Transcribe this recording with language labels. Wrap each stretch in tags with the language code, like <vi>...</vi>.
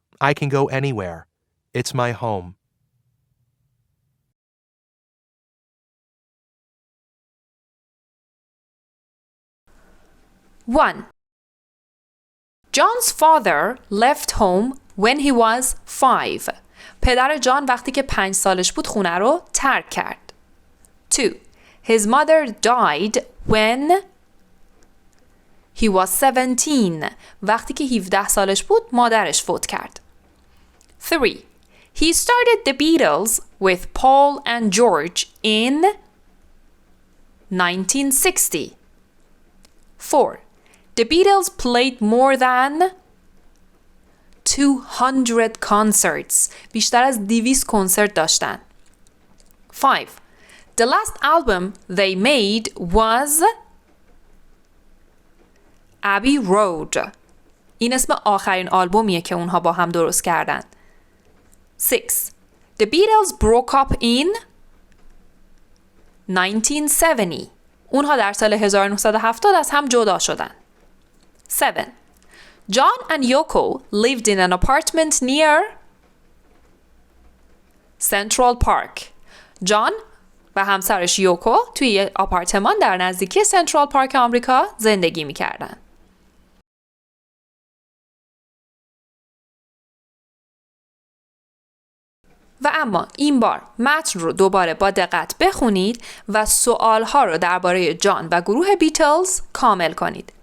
<en>I can go anywhere. It's my home." One. John's father left home when he was 5.</en> <fa>پدر جان وقتی که 5 سالش بود خونه رو ترک کرد.</fa> <en>2. His mother died when he was 17.</en> <fa>وقتی که 17 سالش بود مادرش فوت کرد.</fa> <en>3. He started the Beatles with Paul and George in 1960. 4. The Beatles played more than 200 concerts.</en> <fa>بیشتر از 200 کنسرت داشتن. 5.</fa> <en>The last album they made was Abbey Road.</en> <fa>این اسم آخرین آلبومیه که اونها با هم درست کردن.</fa> <en>6. The Beatles broke up in 1970.</en> <fa>اونها در سال 1970 از هم جدا شدن.</fa> <en>7. John and Yoko lived in an apartment near Central Park.</en> <fa>جان و همسرش یوکو توی یه آپارتمان در نزدیکی سنترال پارک آمریکا زندگی می‌کردن. و اما این بار متن رو دوباره با دقت بخونید و سوالها رو درباره جان و گروه بیتلز کامل کنید.</fa>